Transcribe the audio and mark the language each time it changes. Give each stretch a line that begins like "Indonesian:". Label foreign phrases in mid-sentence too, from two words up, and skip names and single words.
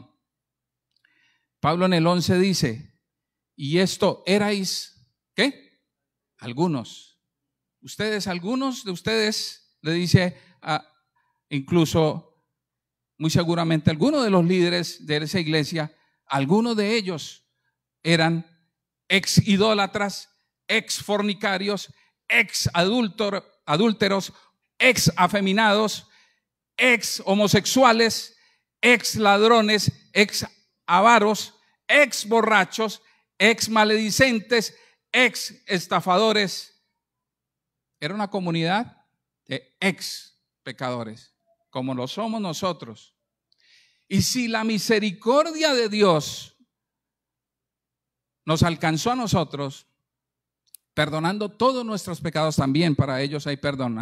Spanish: Pablo en el 11 dice, y esto erais, ¿qué? Algunos. Algunos de ustedes, le dice incluso muy seguramente algunos de los líderes de esa iglesia, algunos de ellos eran ex idólatras, ex fornicarios, ex adúlteros, ex afeminados, ex homosexuales, ex ladrones, ex avaros, ex borrachos, ex maledicentes, ex estafadores. Era una comunidad de ex pecadores, como lo somos nosotros. Y si la misericordia de Dios nos alcanzó a nosotros, perdonando todos nuestros pecados, también para ellos hay perdón.